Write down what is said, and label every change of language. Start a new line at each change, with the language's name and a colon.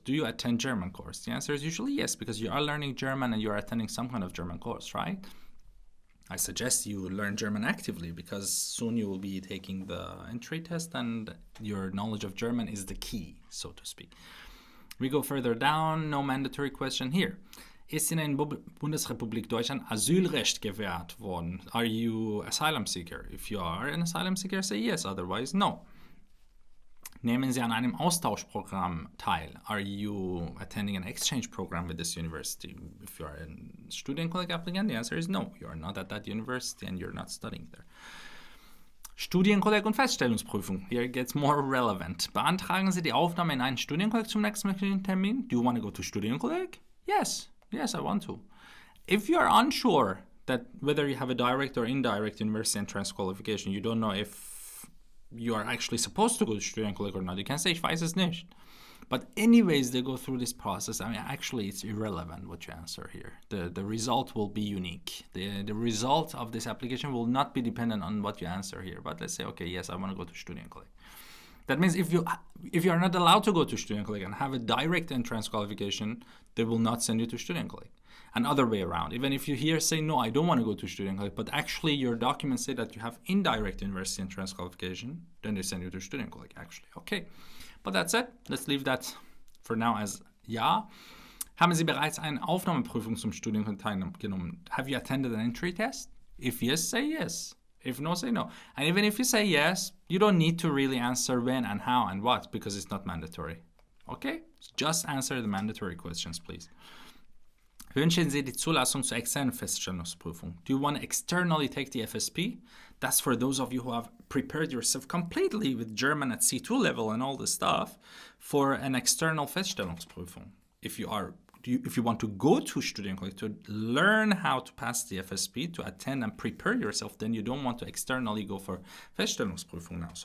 English: Do you attend German course? The answer is usually yes, because you are learning German and you are attending some kind of German course, right? I suggest you learn German actively, because soon you will be taking the entry test and your knowledge of German is the key, so to speak. We go further down, no mandatory question here.
German: Ist in der Bundesrepublik Deutschland Asylrecht gewährt worden?
English: Are you asylum seeker? If you are an asylum seeker, say yes, otherwise no.
German: Nehmen Sie an einem Austauschprogramm teil?
English: Are you attending an exchange program with this university? If you are a Studienkolleg applicant, the answer is no. You are not at that university and you're not studying there.
German: Studienkolleg und Feststellungsprüfung.
English: Here it gets more relevant.
German: Beantragen Sie die Aufnahme in einen Studienkolleg zum nächsten möglichen Termin?
English: Do you want to go to Studienkolleg? Yes. Yes, I want to. If you are unsure that whether you have a direct or indirect university entrance qualification, you don't know if you are actually supposed to go to Studienkolleg or not, you can say,
German: ich weiß es nicht.
English: But anyways, they go through this process. I mean, actually, it's irrelevant what you answer here. The result will be unique. The result of this application will not be dependent on what you answer here. But let's say, okay, yes, I want to go to Studienkolleg. That means if you are not allowed to go to Studienkolleg and have a direct entrance qualification, they will not send you to Studienkolleg. And other way around. Even if you here say, no, I don't want to go to Studienkolleg, but actually your documents say that you have indirect university entrance qualification, then they send you to Studienkolleg, actually. Okay, but that's it. Let's leave that for now as ja.
German: Haben Sie bereits eine Aufnahmeprüfung zum Studienkolleg teilgenommen?
English: Have you attended an entry test? If yes, say yes. If no, say no. And even if you say yes, you don't need to really answer when and how and what, because it's not mandatory. Okay? Just answer the mandatory questions, please.
German: Wünschen Sie die Zulassung zur externen Feststellungsprüfung?
English: Do you want to externally take the FSP? That's for those of you who have prepared yourself completely with German at C2 level and all this stuff for an external Feststellungsprüfung. If you want to go to Studienkolleg to learn how to pass the FSP, to attend and prepare yourself, then you don't want to externally go for Feststellungsprüfung now.